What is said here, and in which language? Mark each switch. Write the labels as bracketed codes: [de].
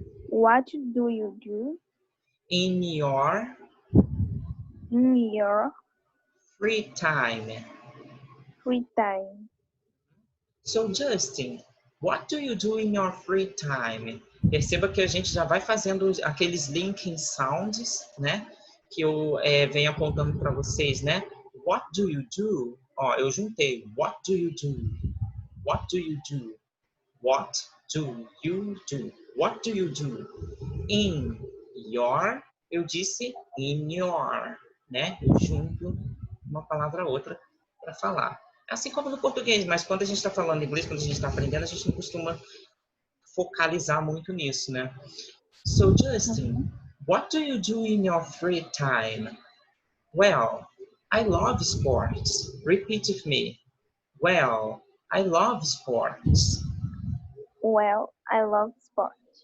[en] what do you do in your in your free time? free time? So Justin, what do you do in your free time? [pt] Perceba que a gente já vai fazendo aqueles linking sounds, né? Que eu venho apontando para vocês, né? [en] What do you do? [pt] Ó, eu juntei. [en] What do you do? What do you do? What do you do? What do you do? In your, [pt] eu disse [en] in your, né? [pt] Eu junto uma palavra a outra para falar. Assim como no português, mas quando a gente está falando inglês, quando a gente está aprendendo, a gente não costuma focalizar muito nisso, né? [en] So, Justin, what do you do in your free time? Well, I love sports. Repeat with me. Well, I love sports. Well, I love sport.